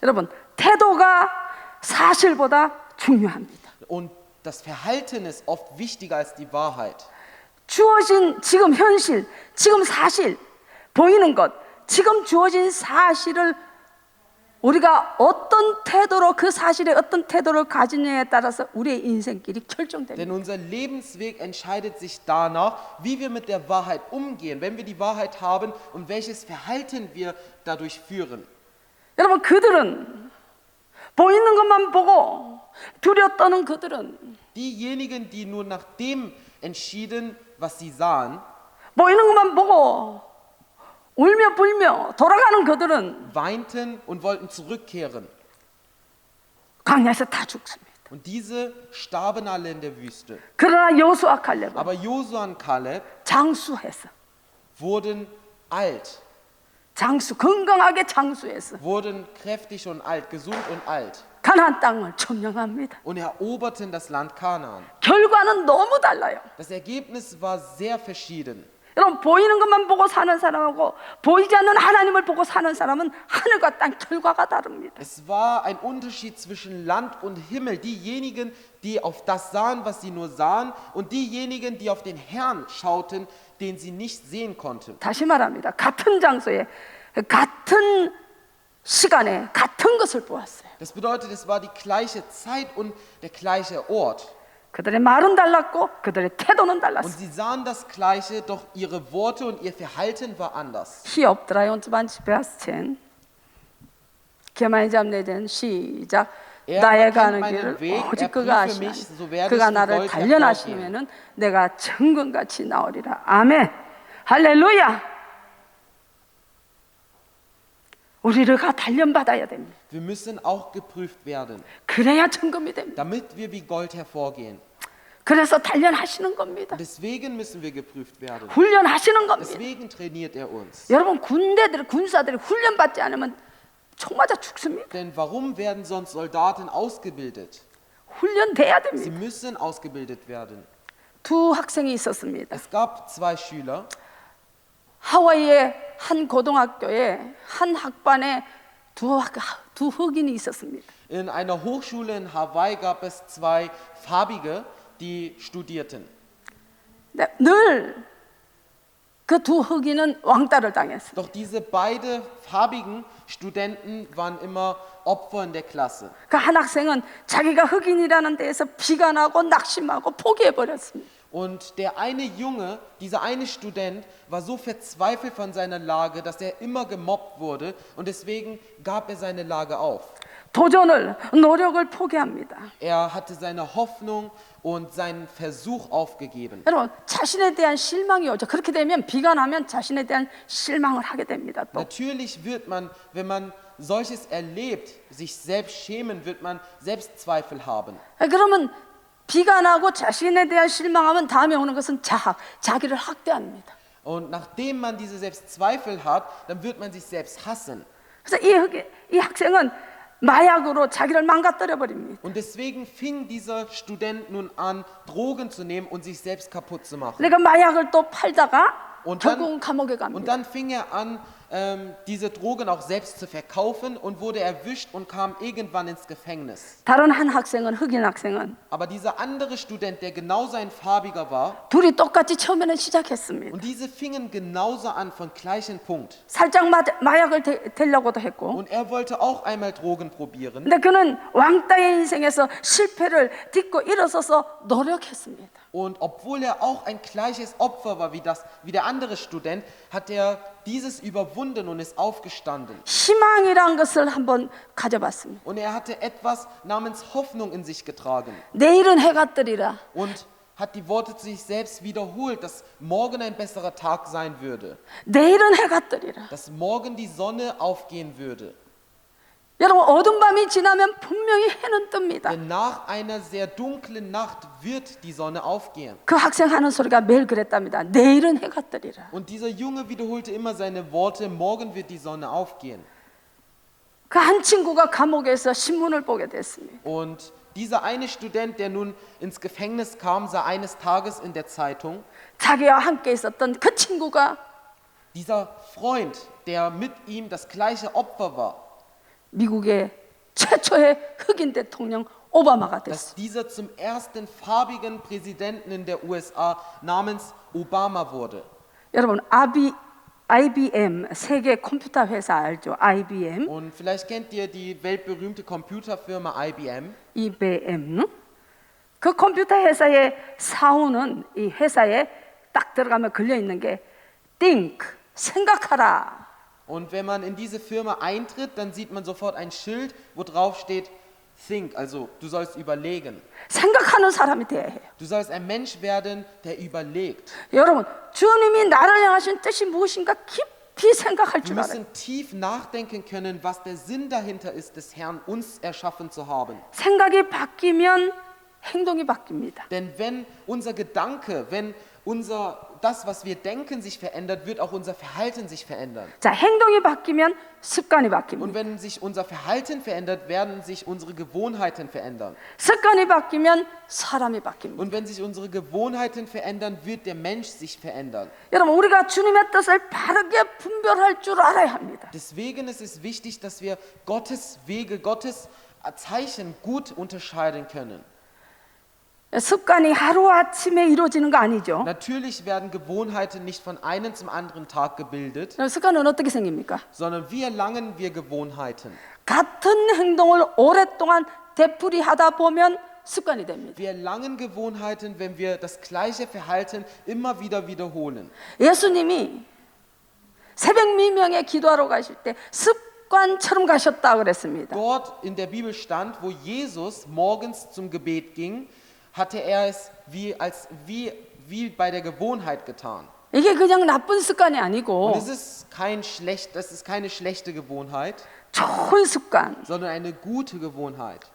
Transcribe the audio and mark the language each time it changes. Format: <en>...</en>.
<ko>여러분, 태도가 사실보다 중요합니다.</ko> <de>Und das Verhalten ist oft wichtiger als die Wahrheit.</de> <ko>주어진 지금 현실, 지금 사실, 보이는 것, 지금 주어진 사실을 우리가 어떤 태도로 그 사실에 어떤 태도를 가지느냐에 따라서 우리의 인생길이 결정됩니다.</ko> <de>Denn unser Lebensweg entscheidet sich danach, wie wir mit der Wahrheit umgehen, wenn wir die Wahrheit haben und welches Verhalten wir dadurch führen.</de> <ko>여러분, 그들은 보이는 것만 보고 두려 떠는 그들은</ko> <de>Diejenigen, die nur nach dem entschieden, was sie sahen,</de> <ko>보이는 것만 보고 울며 불며 돌아가는 그들은</ko> <de>weinten und wollten zurückkehren.</de> <ko>광야에서 다 죽습니다.</ko> <de>Und diese starben alle in der Wüste.</de> <ko>그러나 여호수아 갈렙은</ko> <de>Aber Josua und Kaleb</de> <ko>장수해서</ko> <de>wurden alt,</de> <ko>건강하게 장수해서</ko> <de>wurden kräftig und alt, gesund und alt</de> <ko>가나안 땅을 점령합니다.</ko> <de>und eroberten das Land Kanaan.</de> <ko>결과는 너무 달라요.</ko> <de>Das Ergebnis war sehr verschieden.</de> <ko>여러분, 보이는 것만 보고 사는 사람하고 보이지 않는 하나님을 보고 사는 사람은 하늘과 땅 결과가 다릅니다.</ko> <de>Es war ein Unterschied zwischen Land und Himmel. Diejenigen, die auf das sahen, was sie nur sahen, und diejenigen, die auf den Herrn schauten, den sie nicht sehen konnten.</de> <ko>다시 말합니다. 같은 장소에 같은 시간에 같은 것을 보았어요.</ko> <de>Das bedeutet, es war die gleiche Zeit und der gleiche Ort.</de> <ko>그들의 말은 달랐고 그들의 태도는</ko> <de>Und</de> <ko>달랐어요.</ko> <de>sie sahen das Gleiche, doch ihre Worte und ihr Verhalten war anders.</de> <ko>히옵 23 Vers 10 개만이 잡내된 시작 나의 가는 길을 오직 그가 아시나니 그가 나를 단련하시면은 내가 정금같이 나오리라. 아멘. 할렐루야. 우리가 단련받아야 됩니다.</ko> <de>Wir müssen auch geprüft werden,</de> <ko>그래야 정금이 됩니다.</ko> <de>damit wir wie Gold hervorgehen.</de> <ko>그래서 단련하시는 겁니다.</ko> <de>Und deswegen müssen wir geprüft werden.</de> <ko>훈련하시는 겁니다.</ko> <de>Deswegen trainiert er uns.</de> <ko>여러분, 군사들이 훈련받지 않으면 총 맞아 죽습니다.</ko> <de>Denn warum werden sonst Soldaten ausgebildet?</de> <ko>훈련돼야</ko> <de>Sie</de> <ko>됩니다.</ko> <de>müssen ausgebildet werden.</de> <ko>두 학생이 있었습니다.</ko> <de>Es gab zwei Schüler.</de> <ko>하와이의 한 고등학교에 한 학반에 두 흑인이 있었습니다.</ko> <de>In einer Hochschule in Hawaii gab es zwei Farbige, die studierten.</de> <ko>늘 그 두 흑인은 왕따를 당했어요.</ko> <de>Doch diese beiden farbigen Studenten waren immer Opfer in der Klasse.</de> <ko>그 한 학생은 자기가 흑인이라는 데에서 비관하고 낙심하고 포기해 버렸습니다.</ko> <de>Und der eine Junge, dieser eine Student, war so verzweifelt von seiner Lage, dass er immer gemobbt wurde und deswegen gab er seine Lage auf.</de> <ko>도전을, 노력을 포기합니다.</ko> <de>Er hatte seine Hoffnung und seinen Versuch aufgegeben.</de> <ko>여러분, 자신에 대한 실망이 오죠. 그렇게 되면 비관하면 자신에 대한 실망을 하게 됩니다. 또.</ko> <de>Natürlich wird man, wenn man solches erlebt, sich selbst schämen, wird man Selbstzweifel haben.</de> <ko>그러면 비관하고 자신에 대한 실망하면 다음에 오는 것은 자학, 자기를 학대합니다.</ko> <de>Und nachdem man diese Selbstzweifel hat, dann wird man sich selbst hassen.</de> <ko>그래서 이 학생은 마약으로 자기를 망가뜨려 버립니다.</ko> <de>Und deswegen fing dieser Student nun an, Drogen zu nehmen und sich selbst kaputt zu machen.</de> <ko>그러니까 마약을 또 팔다가</ko> <de>Und</de> <ko>결국은 감옥에</ko> <de>Und</de> <ko>갑니다.</ko> <de>dann fing er an, diese Drogen auch selbst zu verkaufen und wurde erwischt und kam irgendwann ins Gefängnis.</de> <ko>다른 한 학생은 흑인 학생은</ko> <de>Aber dieser andere Student, der genauso ein farbiger war,</de> <ko>둘이 똑같이 처음에는 시작했습니다.</ko> <de>und diese fingen genauso an von gleichem Punkt.</de> <ko>살짝 마약을 대려고도 했고,</ko> <de>Und er wollte auch einmal Drogen probieren.</de> <ko>근데 그는 왕따의 인생에서 실패를 딛고 일어서서 노력했습니다.</ko> <de>Und obwohl er auch ein gleiches Opfer war wie der andere Student, hat er dieses überwunden und ist aufgestanden.</de> <ko>희망이란 것을 한번 가져봤습니다.</ko> <de>Und er hatte etwas namens Hoffnung in sich getragen.</de> <ko>내일은 해가 뜨리라.</ko> <de>Und hat die Worte zu sich selbst wiederholt, dass morgen ein besserer Tag sein würde.</de> <ko>내일은 해가 뜨리라.</ko> <de>Dass morgen die Sonne aufgehen würde.</de> <ko>여러분, 어두운 밤이 지나면 분명히 해는 뜹니다.</ko> <de>Denn nach einer sehr dunklen Nacht wird die Sonne aufgehen.</de> <ko>그 학생 하는 소리가 매일 그랬답니다. 내일은 해가 뜨리라.</ko> <de>Und dieser Junge wiederholte immer seine Worte, morgen wird die Sonne aufgehen.</de> <ko>그 한 친구가 감옥에서 신문을 보게 됐습니다.</ko> <de>Und dieser eine Student, der nun ins Gefängnis kam, sah eines Tages in der Zeitung,</de> <ko>자기와 함께 있었던 그 친구가</ko> <de>dieser Freund, der mit ihm das gleiche Opfer war,</de> <ko>미국의 최초의 흑인 대통령 오바마가 됐어요.</ko> <de>dass dieser zum ersten farbigen Präsidenten in der USA namens Obama wurde.</de> <ko>여러분, IBM 세계 컴퓨터 회사 알죠? IBM,</ko> <de>Und vielleicht kennt ihr die weltberühmte Computerfirma IBM. IBM.</de> <ko>그 컴퓨터 회사의 사원은 이 회사에 딱 들어가면 걸려 있는 게 think, 생각하라.</ko> <de>Und wenn man in diese Firma eintritt, dann sieht man sofort ein Schild, wo drauf steht Think, also du sollst überlegen.</de> <ko>생각하는 사람이 돼야 해요.</ko> <de>Du sollst ein Mensch werden, der überlegt.</de> <ko>여러분, 주님이 나를 향하신 뜻이 무엇인가 깊이 생각할</ko> <de>Wir</de> <ko>줄 알아요.</ko> <de>müssen tief nachdenken können, was der Sinn dahinter ist, des Herrn uns erschaffen zu haben.</de> <ko>생각이 바뀌면 행동이 바뀝니다.</ko> <de>Denn wenn unser Gedanke, wenn das, was wir denken, sich verändert, wird auch unser Verhalten sich verändern.</de> <ko>자, 행동이 바뀌면 습관이 바뀝니다.</ko> <de>Und wenn sich unser Verhalten verändert, werden sich unsere Gewohnheiten verändern.</de> <ko>습관이 바뀌면 사람이 바뀝니다.</ko> <de>Und wenn sich unsere Gewohnheiten verändern, wird der Mensch sich verändern.</de> <ko>여러분, 우리가 주님의 뜻을 바르게 분별할 줄 알아야 합니다.</ko> <de>Deswegen ist es wichtig, dass wir Gottes Wege, Gottes Zeichen gut unterscheiden können.</de> <ko>습관이 하루아침에 이루어지는 거 아니죠.</ko> <de>Natürlich werden Gewohnheiten nicht von einem zum anderen Tag gebildet,</de> <ko>습관은 어떻게 생깁니까?</ko> <de>sondern wie erlangen wir Gewohnheiten?</de> <ko>같은 행동을 오랫동안 되풀이하다 보면 습관이 됩니다.</ko> <de>Wir erlangen Gewohnheiten, wenn wir das gleiche Verhalten immer wieder wiederholen.</de> <ko>예수님이 새벽 미명에 기도하러 가실 때 습관처럼 가셨다 그랬습니다.</ko> <de>Dort in der Bibel stand, wo Jesus morgens zum Gebet ging, hatte er es wie bei der Gewohnheit getan.</de> <ko>이게 그냥 나쁜 습관이</ko> <de>Und</de> <ko>아니고</ko> <de>das ist keine schlechte Gewohnheit,</de> <ko>좋은 습관.</ko> <de>sondern eine gute Gewohnheit.</de>